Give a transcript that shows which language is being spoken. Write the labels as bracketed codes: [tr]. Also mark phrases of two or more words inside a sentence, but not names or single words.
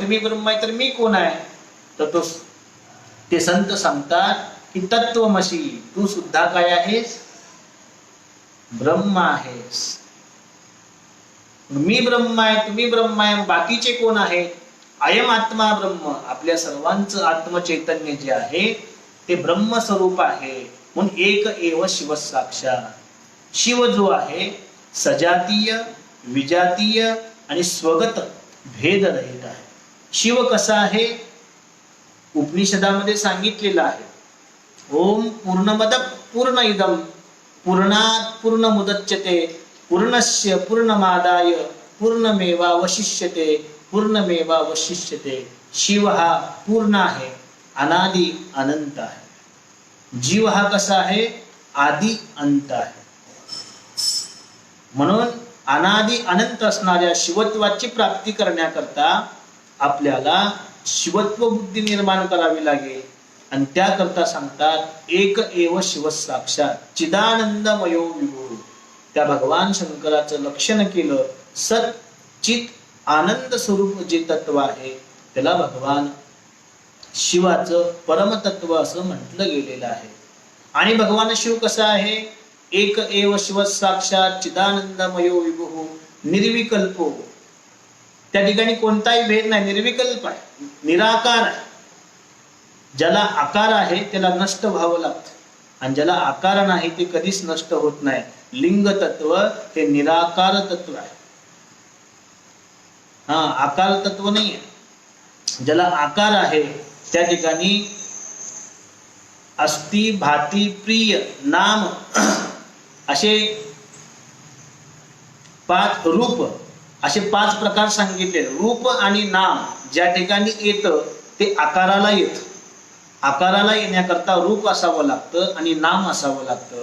[mr] तुम्ही ब्रह्म आहे तर मी कोण आहे? तर ते संत सांगतात की तत्वमसी, तू सुद्धा काय आहेस? ब्रह्म आहेस. मी ब्रह्म आहे, तुम्ही ब्रह्म आहे, बाकीचे कोण आहेत? [sa] अयम आत्मा ब्रह्म. [mr] आपल्या सर्वांचं आत्मचैतन्य जे आहे ते ब्रह्मस्वरूप आहे. [sa] म्हणून एक एव शिव साक्षात. [mr] शिव जो आहे सजातीय, विजातीय आणि स्वगत भेदरहित आहे. शिव कसा आहे? उपनिषदामध्ये सांगितलेलं आहे. [sa] ओम पूर्णमद पूर्ण इदम पूर्णात पूर्णमुदच्यते पूर्णस्य पूर्णमादाय पूर्णमेवावशिष्यते पूर्णमेवावशिष्यते. [mr] शिव हा पूर्ण आहे, अनादि अनंत आहे. जीव हा कसा आहे? आदि अंत आहे. म्हणून अनादि अनंत असणाऱ्या शिवत्वाची प्राप्ती करण्याकरता आपल्याला शिवत्व बुद्धी निर्माण करावी लागेल. आणि त्याकरता सांगतात [sa] एक एव शिव साक्षात चिदानंदमयो विभू. [mr] त्या भगवान शंकराचं लक्षण केलं. सत चित आनंद स्वरूप जे तत्व आहे त्याला भगवान शिवाचं परमतत्व असं म्हटलं गेलेलं आहे. आणि भगवान शिव कसा आहे? [sa] एक एव शिव साक्षात चिदानंदमयो विभू निर्विकल्पो. [mr] त्या ठिकाणी कोणताही भेद नाही, निर्विकल्प आहे, निराकार आहे. ज्याला आकार आहे त्याला नष्ट व्हावं लागतं, आणि ज्याला आकार नाही ते कधीच नष्ट होत नाही. लिंग तत्व हे निराकार तत्व आहे. आकार तत्व नाही आहे. ज्याला आकार आहे त्या ठिकाणी अस्ति, भाती, प्रिय, नाम असे 5 रूप, असे 5 प्रकार सांगितले. रूप आणि नाम ज्या ठिकाणी येतं ते आकाराला येतं. आकाराला येण्याकरता रूप असावं लागतं आणि नाम असावं लागतं.